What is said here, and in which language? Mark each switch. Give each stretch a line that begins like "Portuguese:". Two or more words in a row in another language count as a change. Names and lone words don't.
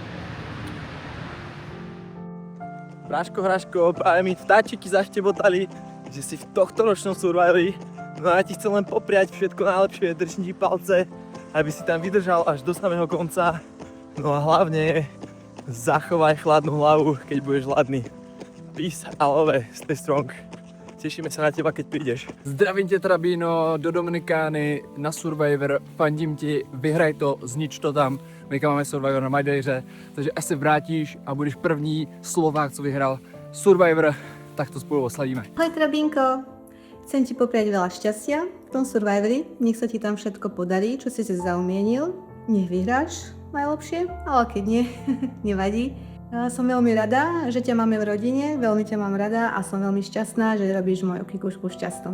Slovak: Hraško, práve mi vtáčiky zaštebotali, že si v tohtoročnom Survivori. No a ja ti chcem len popriať všetko najlepšie, držím ti palce, aby si tam vydržal až do samého konca. No a hlavne zachovaj chladnú hlavu, keď budeš hladný.
English: Peace a love, stay strong.
Slovak: Tešíme sa na teba, keď prídeš.
Czech: Zdravím tě, Trabíno, do Dominikány, na Survivor, fandím ti, vyhraj to, znič to tam. My máme Survivor na Madejře, takže až se vrátíš a budeš první Slovák, co vyhrál Survivor, tak to spolu oslavíme.
Slovak: Ahoj Trabinko, chcem ti popriať veľa šťastia v tom Survivori, nech sa ti tam všetko podarí, čo si zaumienil, nech vyhráš najlepšie, ale keď nie, nevadí. Som veľmi rada, že ťa máme v rodine, veľmi ťa mám rada a som veľmi šťastná, že robíš moju kikušku šťastnou.